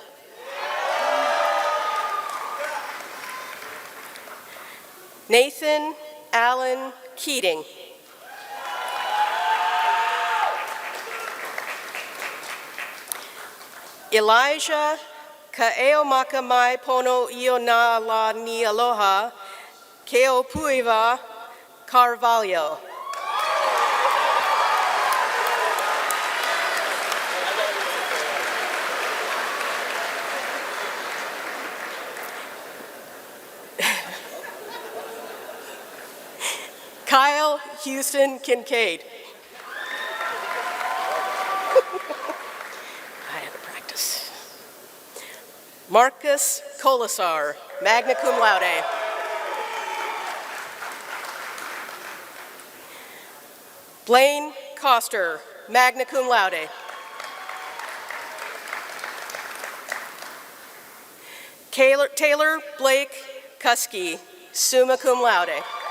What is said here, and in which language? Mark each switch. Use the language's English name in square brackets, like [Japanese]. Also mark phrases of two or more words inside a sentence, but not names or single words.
[English] Nathan Allen Keating. Elijah Kaeomaka mai pono io na la ni aloha, Keo Puiva Carvalho. Kyle Houston Kincaid. I had to practice. Marcus Colasar, [Latin] magna cum laude. [English] Blaine Coster, [Latin] magna cum laude. [English] Taylor Blake Kuski, [Latin] summa cum laude.